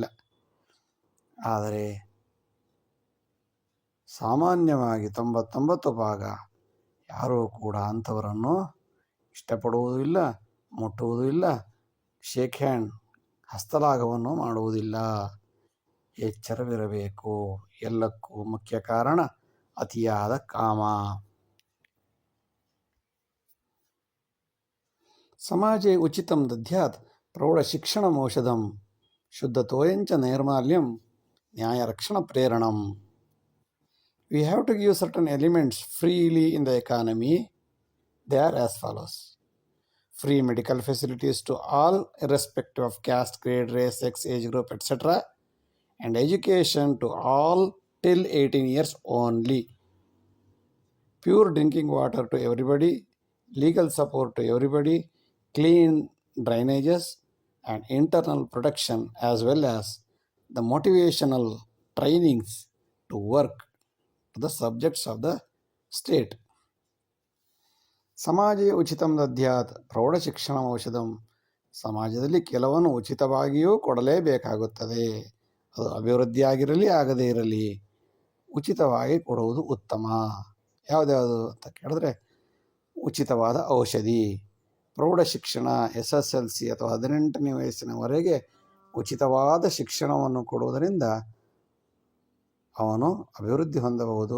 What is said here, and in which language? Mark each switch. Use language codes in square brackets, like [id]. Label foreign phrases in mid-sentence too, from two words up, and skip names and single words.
[kn] ಆದರೆ ಸಾಮಾನ್ಯವಾಗಿ 99 ಭಾಗ ಯಾರೂ ಕೂಡ ಅಂಥವರನ್ನು ಇಷ್ಟಪಡುವುದೂ ಇಲ್ಲ, ಮುಟ್ಟುವುದೂ ಇಲ್ಲ, [en] shake hand [kn] ಹಸ್ತಲಾಘವನ್ನು ಮಾಡುವುದಿಲ್ಲ. ಎಚ್ಚರವಿರಬೇಕು. ಎಲ್ಲಕ್ಕೂ ಮುಖ್ಯ ಕಾರಣ ಅತಿಯಾದ ಕಾಮ. [sa] ಸಮಾಜೆ ಉಚಿತಂ ದದ್ಯಾತ್ ಪ್ರೌಢಶಿಕ್ಷಣಮೌಷಧಂ ಶುದ್ಧತೋಯಂಚ ನೈರ್ಮಾಲ್ಯಂ ನ್ಯಾಯರಕ್ಷಣ ಪ್ರೇರಣಂ. [en] We have to give certain elements freely in the economy. They are as follows: free medical facilities to all irrespective of caste, grade, race, sex, age group, etc. and education to all till 18 years only. Pure drinking water to everybody, legal support to everybody, clean drainages and internal protection, as well as the motivational trainings to work to the subjects of the state. [sa] ಸಮಾಜ ಉಚಿತಂ ದದ್ಯಾತ್ ಪ್ರೌಢಶಿಕ್ಷಣ ಔಷಧಂ. [kn] ಸಮಾಜದಲ್ಲಿ ಕೆಲವನ್ನು ಉಚಿತವಾಗಿಯೂ ಕೊಡಲೇಬೇಕಾಗುತ್ತದೆ. ಅದು ಅಭಿವೃದ್ಧಿ ಆಗಿರಲಿ ಆಗದೇ ಇರಲಿ, ಉಚಿತವಾಗಿ ಕೊಡುವುದು ಉತ್ತಮ. ಯಾವುದ್ಯಾವುದು ಅಂತ ಕೇಳಿದ್ರೆ, ಉಚಿತವಾದ ಔಷಧಿ, ಪ್ರೌಢ ಶಿಕ್ಷಣ, SSLC ಅಥವಾ 18ನೇ ವಯಸ್ಸಿನವರೆಗೆ ಉಚಿತವಾದ ಶಿಕ್ಷಣವನ್ನು ಕೊಡುವುದರಿಂದ ಅವನು ಅಭಿವೃದ್ಧಿ ಹೊಂದಬಹುದು.